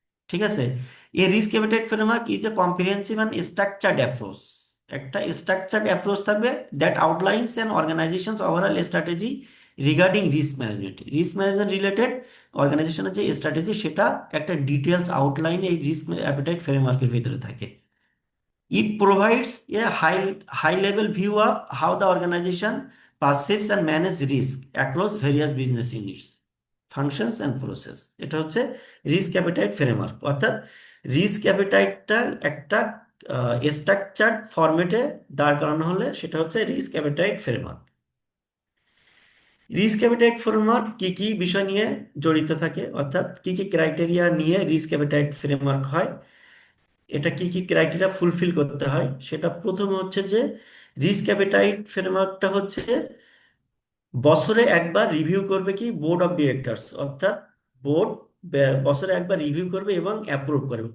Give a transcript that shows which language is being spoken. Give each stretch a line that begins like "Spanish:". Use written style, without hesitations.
Bangla: ঠিক আছে,
English: A risk appetite framework is a comprehensive and structured approach.
Bangla: একটা স্ট্রাকচার্ড অ্যাপ্রোচ থাকবে
English: That outlines an organisation's overall strategy regarding risk management.
Bangla: Risk management related অর্গানাইজেশনের যে strategy সেটা একটা ডিটেলস আউটলাইন এই রিস্ক অ্যাপিটাইট ফ্রেমওয়ার্কের ভিতরে থাকে।
English: It provides a high level view of how the organization perceives and manages risk across various business units, functions and process.
Bangla: এটা হচ্ছে risk appetite framework, অর্থাৎ রিস্ক অ্যাপিটাইটটা একটা স্ট্রাকচার্ড ফরম্যাটে দাঁড় করানো হলে সেটা হচ্ছে risk appetite framework. Risk appetite framework কি কি বিষয় নিয়ে জড়িত থাকে, অর্থাৎ কি কি ক্রাইটেরিয়া নিয়ে রিস্ক অ্যাপিটাইট ফ্রেমওয়ার্ক হয়, এটা কি কি ক্রাইটেরিয়া ফুলফিল করতে হয়, সেটা প্রথমে হচ্ছে যে রিস্ক অ্যাপিটাইট ফ্রেমওয়ার্কটা হচ্ছে বছরে একবার রিভিউ করবে কি বোর্ড অফ ডিরেক্টরস, অর্থাৎ বোর্ড বছরে একবার রিভিউ করবে এবং অ্যাপ্রুভ করবে।